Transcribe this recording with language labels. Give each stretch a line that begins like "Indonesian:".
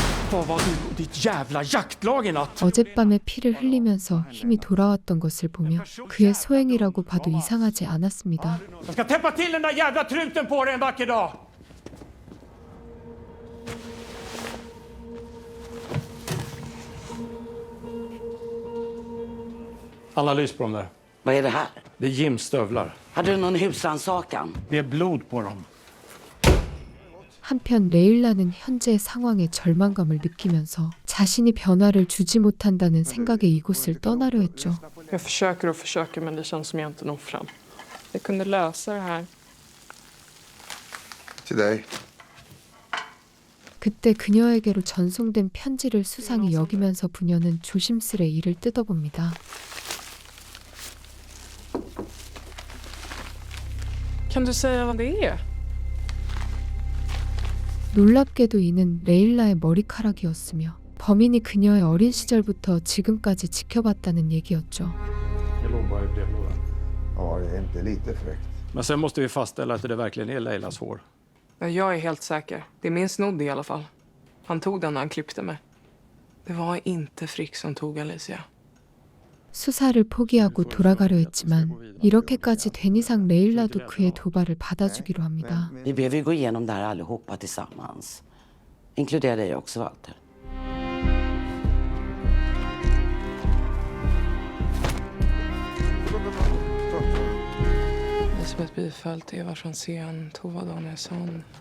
Swedish: Vad var du och ditt jävla jaktlag i natt?
Korean: 어젯밤에 피를 흘리면서 힘이 돌아왔던 것을 보며 그의 소행이라고 봐도 이상하지 않았습니다.
Swedish: Jag ska täppa till den där jävla truten på dig en vacker dag! Analys på dem där. Vad är det här? Det är Jims stövlar. Hade du någon husrannsakan? Det är blod på dem.
Korean: 한편 레일라는 현재의 상황에 절망감을 느끼면서 자신이 변화를 주지 못한다는 생각에 이곳을 떠나려 했죠.
Swedish: Jag försöker men det känns som jag inte når fram. Jag kunde lösa det här. Till dig.
Korean: 그때 그녀에게로 전송된 편지를 수상히 여기면서 부녀는 조심스레 이를 뜯어봅니다.
Swedish: Kan du säga vad det är?
Korean: 놀랍게도 이는 레일라의 머리카락이었으며 범인이 그녀의 어린 시절부터 지금까지 지켜봤다는 얘기였죠.
Swedish: Det låg bara i brevlådan. Ja, det är inte lite fräckt. Men sen måste vi fastställa att det verkligen är Leilas hår. Jag är helt säker. Det är min snodd i alla fall. Han tog den när han klippte mig. Det var inte Frick som tog Alicia.
Korean: 수사를 포기하고 돌아가려 했지만 이렇게까지 된 이상 레일라도 그의 도발을 받아주기로 합니다.
Swedish: Vi behöver ju gå igenom det här allihopa tillsammans. Inkludera dig också, Walter. Elisabeth Byfeldt, Eva Franzén, Tova Danielsson.